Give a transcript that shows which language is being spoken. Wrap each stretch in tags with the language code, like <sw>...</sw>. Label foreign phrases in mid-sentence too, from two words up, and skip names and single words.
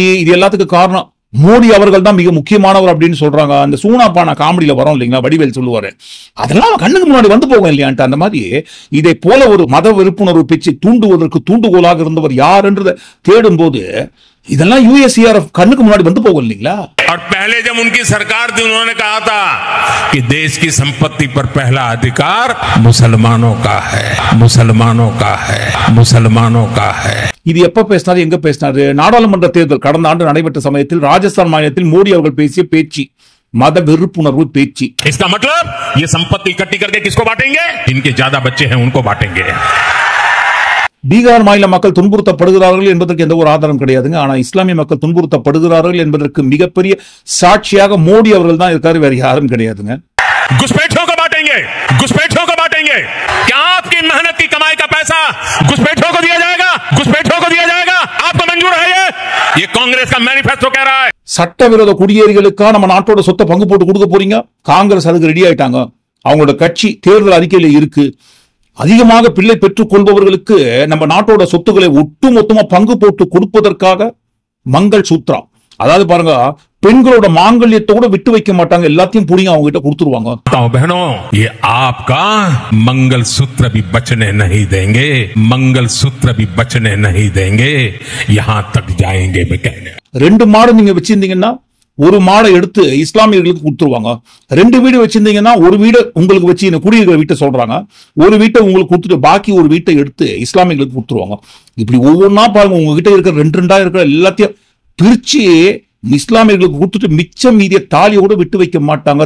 <ta>இது எல்லாத்துக்கும் காரணம் மோடி அவர்கள் தான் மிக முக்கியமானவர் அப்படின்னு சொல்றாங்க. அந்த சூனாப்பானா காமெடியில வரும் இல்லைங்களா, வடிவேல் சொல்லுவாரு, அதெல்லாம் கண்ணுக்கு முன்னாடி வந்து போகும் இல்லையான்ட்டு. அந்த மாதிரி இதை போல ஒரு மத வெறுப்புணர்வு பேச்சை தூண்டுவதற்கு தூண்டுகோலாக இருந்தவர் யார் என்றதை தேடும் போது இதெல்லாம் USCIRF கண்ணுக்கு முன்னாடி வந்து போகும் இல்லைங்களா.</ta> <hi>और पहले जब उनकी सरकार थी उन्होंने कहा था कि देश की संपत्ति पर पहला अधिकार मुसलमानों का है, मुसलमानों का है, मुसलमानों का है.</hi> <ta>இது எப்ப பேசினாரு, எங்க பேசினாரு? நாடாளுமன்ற தேர்தல் கடந்த ஆண்டு நடைபெற்ற சமயத்தில் ராஜஸ்தான் மாநிலத்தில் மோடி அவர்கள் பேசிய பேச்சு மத வெறுப்புணர்வு பேச்சு.</ta> <hi>इसका मतलब ये संपत्ति इकट्ठी करके किसको बांटेंगे? जिनके ज्यादा बच्चे हैं उनको बांटेंगे.</hi> <ta>பீகார் மாநில மக்கள் துன்புறுத்தப்படுகிறார்கள் என்பதற்கு எந்த ஒரு ஆதாரம் கிடையாதுங்க. ஆனா இஸ்லாமிய மக்கள் துன்புறுத்தப்படுகிறார்கள் என்பதற்கு மிகப்பெரிய சாட்சியாக மோடி அவர்கள் தான் இருக்காரு, வேற யாரும் கிடையாதுங்க.</ta> <hi>घुसपैठियों को बांटेंगे, घुसपैठियों को बांटेंगे. क्या आपकी मेहनत की कमाई का पैसा घुसपैठियों को दिया जाएगा? घुसपैठियों को दिया जाएगा? आपको मंजूर है? ये कांग्रेस का मैनिफेस्टो कह रहा है.</hi> <ta>சட்டவிரோத குடியேறிகளுக்கா நம்ம நாட்டோட சொத்தை பங்கு போட்டு கொடுக்க போறீங்க? காங்கிரஸ் அதுக்கு ரெடி ஆயிட்டாங்க. அவங்களோட கட்சி தேர்தல் அறிக்கையில இருக்கு. அதிகமாக பிள்ளை பெற்றுக் கொள்பவர்களுக்கு நம்ம நாட்டோட சொத்துக்களை ஒட்டுமொத்தமா பங்கு போட்டு கொடுப்பதற்காக</ta> <hi>मंगल सूत्र,</hi> <ta>அதாவது பாருங்க பெண்களோட மாங்கல்யத்தை கூட விட்டு வைக்க மாட்டாங்க, எல்லாத்தையும் புடிங்க அவங்க கிட்ட கொடுத்துருவாங்க.</ta> <hi>बहनों, ये आपका मंगल सूत्र भी बचने नहीं देंगे, मंगल सूत्र भी बचने नहीं देंगे, यहां तक जाएंगे मैं कहने.</hi> <ta>2 மாடு நீங்க வச்சிருந்தீங்கன்னா ஒரு மாடை எடுத்து இஸ்லாமியர்களுக்கு கொடுத்துருவாங்க. 2 வீடு வச்சிருந்தீங்கன்னா ஒரு வீடு உங்களுக்கு வச்சு குடியிருக்கிற வீட்டை சொல்றாங்க, ஒரு வீட்டை உங்களுக்கு கொடுத்துட்டு பாக்கி ஒரு வீட்டை எடுத்து இஸ்லாமியர்களுக்கு கொடுத்துருவாங்க. இப்படி ஒவ்வொன்றா பாருங்க, உங்ககிட்ட இருக்கிற 2 இருக்கிற எல்லாத்தையும் பிரிச்சு இஸ்லாமியர்களுக்கு கொடுத்துட்டு மிச்சம் மீதிய தாலியோட விட்டு வைக்க மாட்டாங்க.</ta>